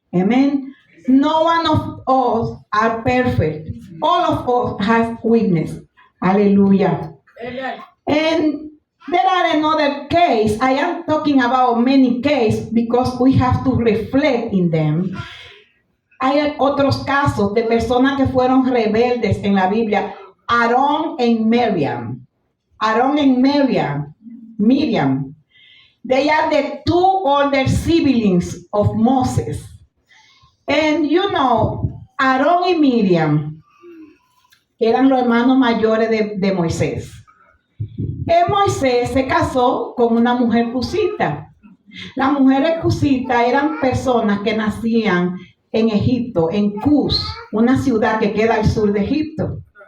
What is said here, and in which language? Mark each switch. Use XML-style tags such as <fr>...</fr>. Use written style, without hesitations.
<en>Amen. No one of us are perfect. All of us has weakness. Hallelujah. Amen. And there are another case. I am talking about many cases because we have to reflect in them.</en> <es>Hay otros casos de personas que fueron rebeldes en la Biblia.</es> <en>Aarón and Miriam. Aarón and Miriam. They are the two older siblings of Moses. And you know,</en> <es>Aarón y Miriam eran los hermanos mayores de Moisés. Moisés se casó con una mujer cusita. Las mujeres cusitas eran personas que nacían en Egipto, en Cus, una ciudad que queda al sur de Egipto.</es>